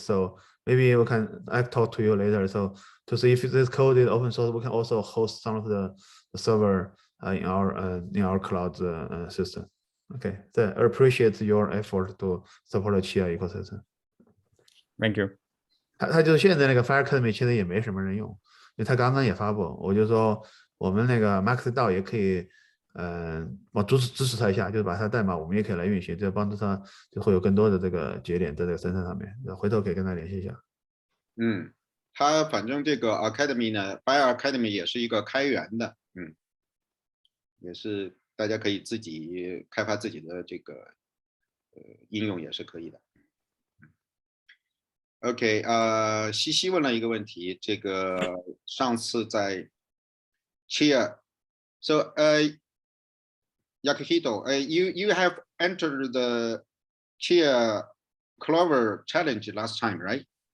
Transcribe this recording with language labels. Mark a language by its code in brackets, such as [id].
[en] So maybe we can talk to you later. So to see if this code is open source, we can also host some of the server in our cloud system. Okay, I appreciate your effort to support the Chia ecosystem. Thank you. [zh] 他就是现在那个 Fire Academy 其实也没什么人用，因为他刚刚也发布，我就说我们那个 Maxidao 也可以，我支持他一下，就是把他代码我们也可以来运行，这帮助他就会有更多的这个节点在这个生态上面，回头可以跟他联系一下。他反正这个 Academy 呢 ，Fire Academy 也是一个开源的，也是大家可以自己开发自己的这个应用也是可以的。 [en] OK， [zh] 西西问了一个问题，这个上次在 [en] Chia， so Yakuhito, you have entered the Chia Clover challenge last time, right?